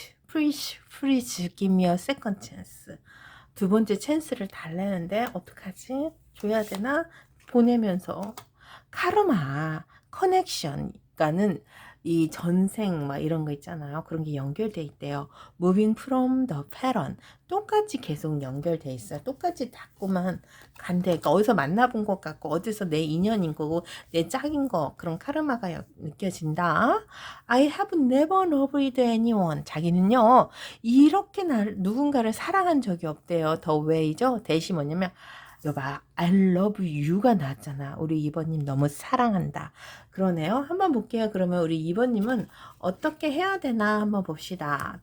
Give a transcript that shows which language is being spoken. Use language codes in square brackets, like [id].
[en] 프리즈, give me a second chance. [ko] 두 번째 찬스를 달래는데 어떡하지? 줘야 되나? 보내면서 카르마, 커넥션, 그러니까는 이 전생 막 이런 거 있잖아요. 그런 게 연결돼 있대요. [en] Moving from the pattern. [ko] 똑같이 계속 연결돼 있어요. 똑같이 자꾸만 간대. 그러니까 어디서 만나본 것 같고 어디서 내 인연인 거고 내 짝인 거 그런 카르마가 느껴진다. [en] I have never loved anyone. [ko] 자기는요 이렇게 누군가를 사랑한 적이 없대요. [en] The way죠. [ko] 대신 뭐냐면 여봐, [en] I love you [ko] 가 나왔잖아. 우리 2번님 너무 사랑한다. 그러네요. 한번 볼게요. 그러면 우리 2번님은 어떻게 해야 되나 한번 봅시다.